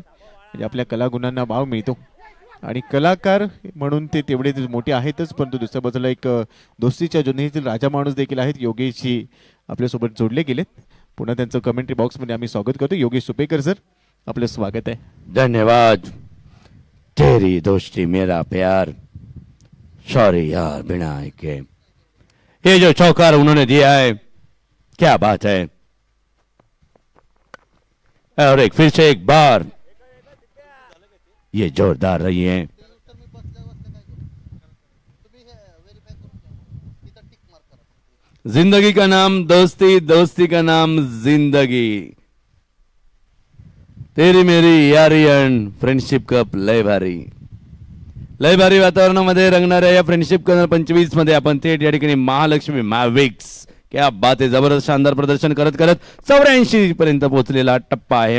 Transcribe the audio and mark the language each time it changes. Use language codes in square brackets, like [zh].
[mr] म्हणजे आपल्या कलागुणांना वाव मिळतो आणि कलाकार म्हणून ते तेवढे मोठे आहेतच परंतु दुसऱ्या बाजूला एक दोस्तीच्या जुनीतील राजा माणूस देखील आहेत. योगेशजी आपल्यासोबत जोडले गेलेत. पुन्हा त्यांचं कमेंट्री बॉक्समध्ये आम्ही स्वागत करतो. योगेश सुपेकर सर आपलं स्वागत आहे. [hi] धन्यवाद. तेरी दोस्ती मेरा प्यार. सॉरी यार बिना के ये जो चौकार उन्होंने दिया है क्या बात है. और एक फिर से एक बार ये जोरदार रही है. जिंदगी का नाम दोस्ती, दोस्ती का नाम जिंदगी. तेरी मेरी यारी अँड फ्रेंडशिप कप [mr] लय भारी. लय भारी वातावरणामध्ये रंगणाऱ्या या फ्रेंडशिप कप 25 मध्ये आपण थेट या ठिकाणी महालक्ष्मी मॅव्रिक्स क्या बात आहे जबरदस्त शानदार प्रदर्शन करत करत 84 पर्यंत पोहोचलेला टप्पा आहे.